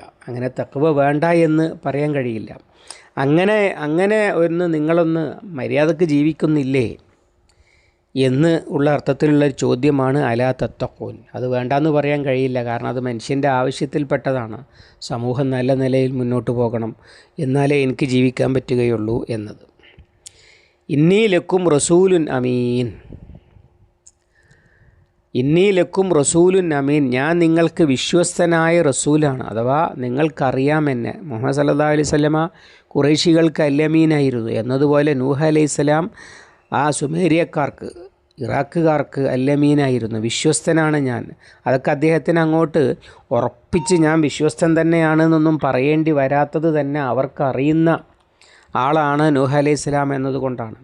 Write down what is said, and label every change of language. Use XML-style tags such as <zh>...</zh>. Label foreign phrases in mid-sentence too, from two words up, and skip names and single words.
<ml>അങ്ങനെ തഖ്വ വേണ്ട എന്ന് പറയാൻ കഴിയില്ല. അങ്ങനെ നിങ്ങളൊന്ന് മര്യാദക്ക് ജീവിക്കുന്നില്ലേ എന്ന് ഉള്ള അർത്ഥത്തിലുള്ളൊരു ചോദ്യമാണ്</ml> <ar>ألا تتقون.</ar> <ml>അത് വേണ്ടാന്ന് പറയാൻ കഴിയില്ല, കാരണം അത് മനുഷ്യൻ്റെ ആവശ്യത്തിൽപ്പെട്ടതാണ്. സമൂഹം നല്ല നിലയിൽ മുന്നോട്ട് പോകണം, എന്നാലേ എനിക്ക് ജീവിക്കാൻ പറ്റുകയുള്ളൂ എന്നത്.</ml> <ar>إني لكم رسول أمين. إني لكم رسول أمين,</ar> <ml>ഞാൻ നിങ്ങൾക്ക് വിശ്വസ്തനായ റസൂലാണ്. അഥവാ നിങ്ങൾക്കറിയാം എന്നെ. മുഹമ്മദ്</ml> <ar>صلى الله عليه وسلم</ar> <ml>ഖുറൈശികൾക്ക് അല്ലമീനായിരുന്നു എന്നതുപോലെ നൂഹ് അലൈഹിസ്സലാം ആ സുമേരിയക്കാർക്ക്, ഇറാഖുകാർക്ക് അല്ലമീനായിരുന്നു. വിശ്വസ്തനാണ് ഞാൻ. അതൊക്കെ അദ്ദേഹത്തിന് അങ്ങോട്ട് ഉറപ്പിച്ച് ഞാൻ വിശ്വസ്തൻ തന്നെയാണെന്നൊന്നും പറയേണ്ടി വരാത്തത് തന്നെ അവർക്കറിയുന്ന ആളാണ് നൂഹ് അലൈഹിസ്സലാം എന്നതുകൊണ്ടാണ്.</ml>